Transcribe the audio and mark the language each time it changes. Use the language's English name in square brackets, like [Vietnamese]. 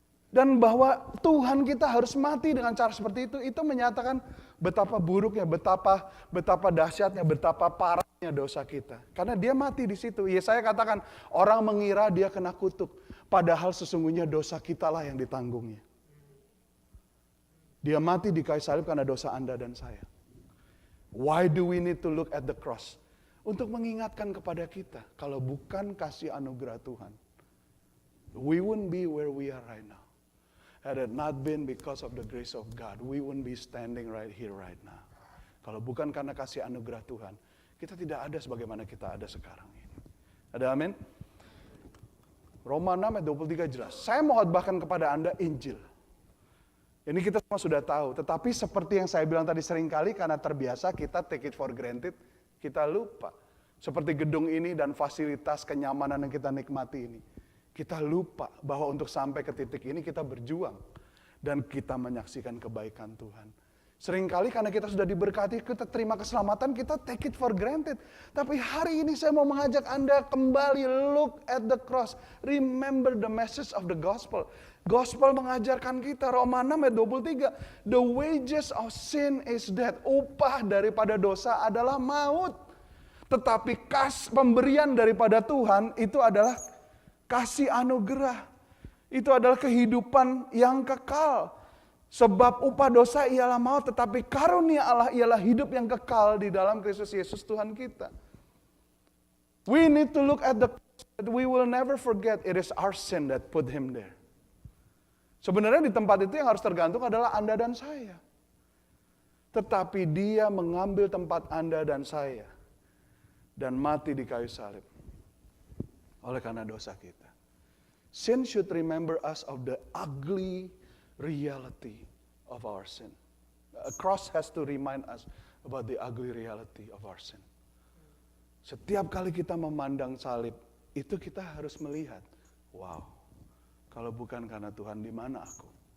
[Indonesian] Dan bahwa Tuhan kita harus mati dengan cara seperti itu menyatakan betapa buruknya, betapa dahsyatnya, betapa parahnya dosa kita. Karena dia mati di situ. Yesaya katakan, orang mengira dia kena kutuk, padahal sesungguhnya dosa kitalah yang ditanggungnya. Dia mati di kayu salib karena dosa Anda dan saya. [English] Why do we need to look at the cross? [Indonesian] Untuk mengingatkan kepada kita, kalau bukan kasih anugerah Tuhan, [English] we wouldn't be where we are right now. Had it not been because of the grace of God, we wouldn't be standing right here right now. [Indonesian] Kalau bukan karena kasih anugerah Tuhan, kita tidak ada sebagaimana kita ada sekarang ini. Ada amin? Roma 6 ayat 23 jelas. Saya mau khotbahkan kepada Anda Injil. Ini kita semua sudah tahu, tetapi seperti yang saya bilang tadi seringkali karena terbiasa kita [English] take it for granted, [Indonesian] kita lupa. Seperti gedung ini dan fasilitas kenyamanan yang kita nikmati ini. Kita lupa bahwa untuk sampai ke titik ini kita berjuang. Dan kita menyaksikan kebaikan Tuhan. Seringkali karena kita sudah diberkati, kita terima keselamatan, kita [English] take it for granted. [Indonesian] Tapi hari ini saya mau mengajak Anda kembali [English] look at the cross. Remember the message of the gospel. [Indonesian] Gospel mengajarkan kita, Roma 6 ayat 23. [English] The wages of sin is death. [Indonesian] Upah daripada dosa adalah maut. Tetapi pemberian daripada Tuhan itu adalah kasih anugerah. Itu adalah kehidupan yang kekal. Sebab upah dosa ialah maut, tetapi karunia Allah ialah hidup yang kekal di dalam Kristus Yesus Tuhan kita. [English] We need to look at the cross, that we will never forget it is our sin that put him there. [Indonesian] Sebenarnya di tempat itu yang harus tergantung adalah Anda dan saya. Tetapi dia mengambil tempat Anda dan saya. Dan mati di kayu salib. Oleh karena dosa kita. [English] Sin should remember us of the ugly reality of our sin. A cross has to remind us about the ugly reality of our sin. [Indonesian] Setiap kali kita memandang salib, itu kita harus melihat, wow, kalau bukan karena Tuhan, di mana aku?